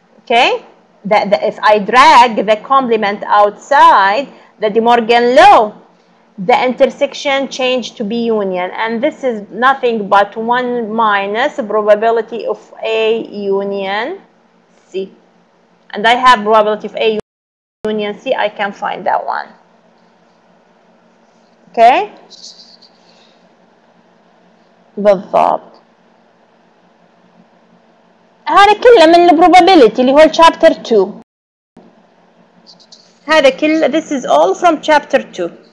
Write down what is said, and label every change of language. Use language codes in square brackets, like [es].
[en] Okay, if I drag the complement outside the De Morgan law, the intersection changed to be union, and this is nothing but 1 minus probability of A union C, and I have probability of A union C. I can find that one. [ar] Okay, بالضبط. هذا كله من probability اللي هو chapter 2. هذا كله, [en] this is all from chapter 2.